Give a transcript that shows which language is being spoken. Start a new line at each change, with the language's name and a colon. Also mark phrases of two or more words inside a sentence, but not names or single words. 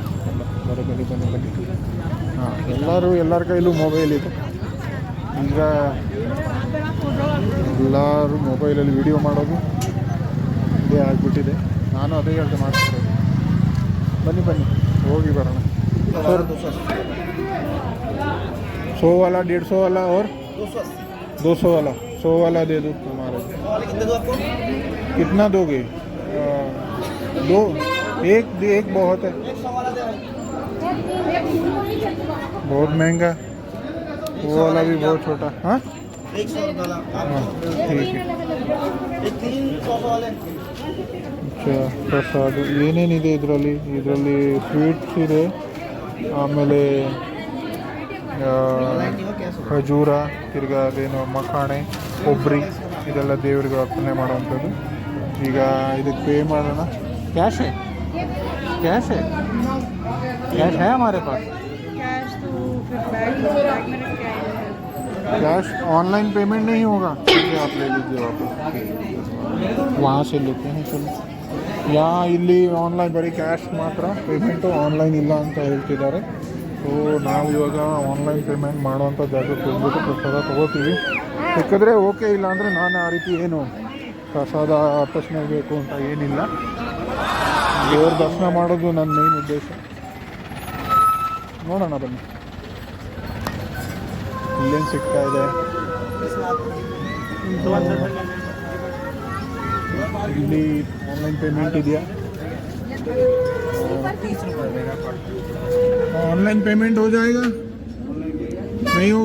Kannada: ಬನ್ನಿ. ಎಲ್ಲರ ಕೈಲೂ ಮೊಬೈಲ್ ಇದೆ. ಈಗ ಎಲ್ಲರೂ ಮೊಬೈಲಲ್ಲಿ ವಿಡಿಯೋ ಮಾಡೋದು ಇದೇ ಆಗಿಬಿಟ್ಟಿದೆ. ನಾನು ಅದೇ ಹೇಳ್ದೆ ಮಾಡ್ತಿರೋದು. ಬನ್ನಿ ಹೋಗಿ ಬರೋಣ.
Hindi: सर 100 वाला, 150 वाला और 200 वाला, 100 वाला दे दो तुम्हारे। कितना दोगे? दो, एक बहुत है, बहुत महंगा। वो वाला भी बहुत छोटा। हाँ 100 वाला ठीक है. अच्छा,
Kannada: ಪ್ರಸಾದ ಏನೇನಿದೆ ಇದರಲ್ಲಿ ಸ್ವೀಟ್ಸ್ ಇದೆ, ಆಮೇಲೆ ಖಜೂರ, ತಿರ್ಗಾ ಅದೇನು ಮಖಾಣೆ, ಕೊಬ್ಬರಿ, ಇದೆಲ್ಲ ದೇವರಿಗೆ ಅರ್ಪಣೆ ಮಾಡುವಂಥದ್ದು. ಈಗ ಇದಕ್ಕೆ ಪೇ ಮಾಡೋಣ. ಕ್ಯಾಶ್
Hindi: है हमारे पास। कैश तो फिर बैग में रख के आए।
English: cash online payment
Hindi: नहीं होगा, आप ले लीजिए वापस, वहाँ से लेते हैं. चलो, यहाँ
Kannada: ಇಲ್ಲಿ ಆನ್ಲೈನ್ ಬರೀ ಕ್ಯಾಶ್ ಮಾತ್ರ ಪೇಮೆಂಟು, ಆನ್ಲೈನ್ ಇಲ್ಲ ಅಂತ ಹೇಳ್ತಿದ್ದಾರೆ. ಸೊ ನಾವು ಇವಾಗ
English: online payment
Kannada: ಮಾಡುವಂಥ ಜಾಗಕ್ಕೆ ಹೋಗ್ಬಿಟ್ಟು ಪ್ರಸಾದ ತೊಗೋತೀವಿ. ಸಿಕ್ಕಿದ್ರೆ ಓಕೆ, ಇಲ್ಲ ಅಂದರೆ ನಾನು ಆ ರೀತಿ ಏನು ಪ್ರಸಾದ ಅರ್ಪಿಸಬೇಕು ಅಂತ ಏನಿಲ್ಲ. ದೇವ್ರ ದರ್ಶನ ಮಾಡೋದು ನನ್ನ ಮೇನ್ ಉದ್ದೇಶ. ನೋಡೋಣ ಬನ್ನಿ ಇಲ್ಲೇನು ಸಿಗ್ತಾ ಇದೆ. ಇಲ್ಲಿ
English: online payment
Kannada: ಇದೆಯಾ?
English: online payment
Hindi: हो जाएगा? नहीं होगा?